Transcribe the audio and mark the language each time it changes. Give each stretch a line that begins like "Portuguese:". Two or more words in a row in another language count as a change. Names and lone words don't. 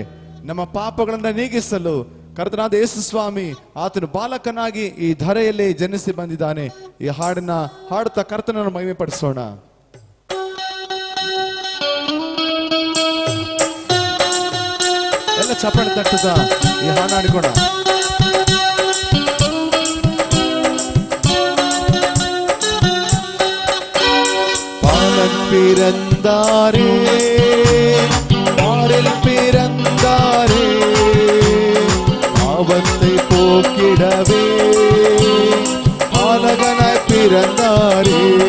Kannada: ನಮ್ಮ ಪಾಪಗಳನ್ನ ನೀಗಿಸಲು ಕರ್ತನಾದ ಯೇಸು ಸ್ವಾಮಿ ಆತನು ಬಾಲಕನಾಗಿ ಈ ಧರೆಯಲ್ಲಿ ಜನಿಸಿ ಬಂದಿದ್ದಾನೆ. ಈ ಹಾಡನ್ನ ಹಾಡುತ್ತಾ ಕರ್ತನನ್ನು ಮಹಿಮೆ ಪಡಿಸೋಣ. ಎಲ್ಲ ಚಪ್ಪಾಳೆ ತಟ್ಟುತ್ತಾ ಈ ಹಾಡು ಹಾಡಿಕೋಣ.
Tamil: பாலன் பிறந்தாரே, பாரில் பிறந்தாரே, பாவத்தை போக்கிடவே பாலகனாய் பிறந்தாரே.